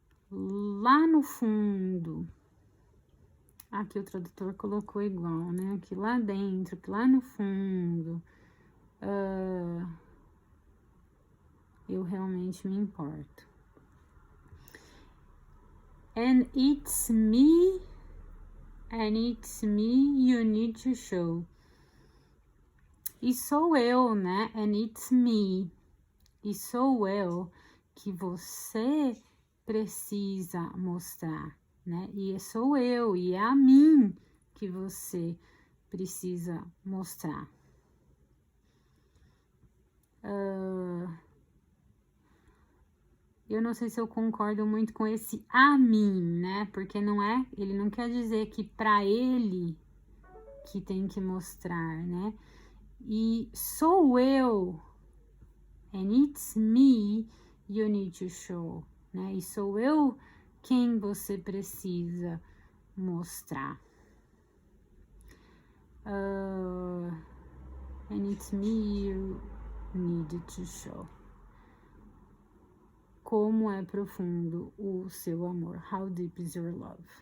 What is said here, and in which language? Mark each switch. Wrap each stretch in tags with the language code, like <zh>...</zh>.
<pt>Lá no fundo. Aqui o tradutor colocou igual, né? Que lá dentro, que lá no fundo. Eu realmente me importo.</pt> <en>And it's me you need to show.</en> <pt>E sou eu, né?</pt> <en>And it's me.</en> <pt>E sou eu que você precisa mostrar, né? E sou eu, e é a mim que você precisa mostrar. Eu não sei se eu concordo muito com esse a mim, né? Porque não é, ele não quer dizer que para ele que tem que mostrar, né? E sou eu,</pt> <en>and it's me you need to show,</en> <pt>né? E sou eu quem você precisa mostrar.</pt> <en>And it's me you need to show.</en> <pt>Como é profundo o seu amor.</pt> <en>How deep is your love?</en>